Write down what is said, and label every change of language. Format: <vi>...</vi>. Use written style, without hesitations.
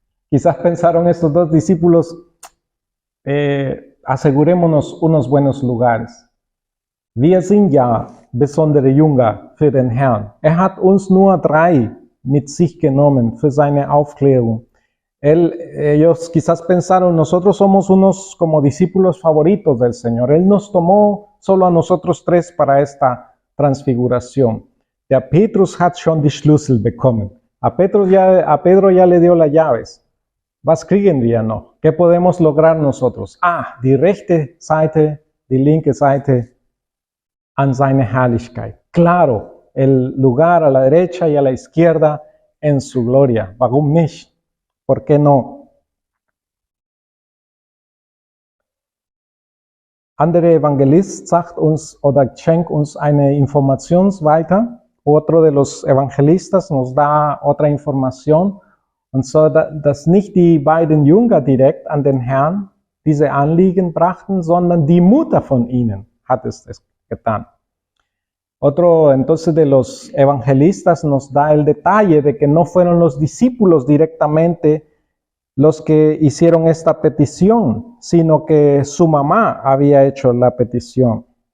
<es>Quizás pensaron estos 2 discípulos, asegurémonos unos buenos lugares.</es> <de>Wir sind ja besondere Jünger für den Herrn. Hat uns nur 3 mit sich genommen für seine Aufklärung.</de> <es>Ellos quizás pensaron, nosotros somos unos como discípulos favoritos del Señor. Él nos tomó solo a nosotros 3 para esta transfiguración.</es> <de>Der Petrus hat schon die Schlüssel bekommen.</de> <es>A Pedro ya le dio las llaves.</es> <de>Was kriegen wir noch?</de> <es>¿Qué podemos lograr nosotros?</es> <de>Die rechte Seite, die linke Seite an seine Herrlichkeit.</de> <es>Claro, el lugar a la derecha y a la izquierda en su gloria.</es> <de>Warum nicht?</de> <es>¿Por qué no?</es> <de>Andere Evangelist sagt uns oder schenkt uns eine Information weiter.</de> <es>Otro de los evangelistas nos da otra información.</es> <de>Und so, dass nicht die beiden Jünger direkt an den Herrn diese Anliegen brachten, sondern die Mutter von ihnen hat es getan.</de> <es>Otro entonces de los evangelistas nos da el detalle de que no fueron los discípulos directamente los que hicieron esta petición, sino que su mamá había hecho la petición.</es>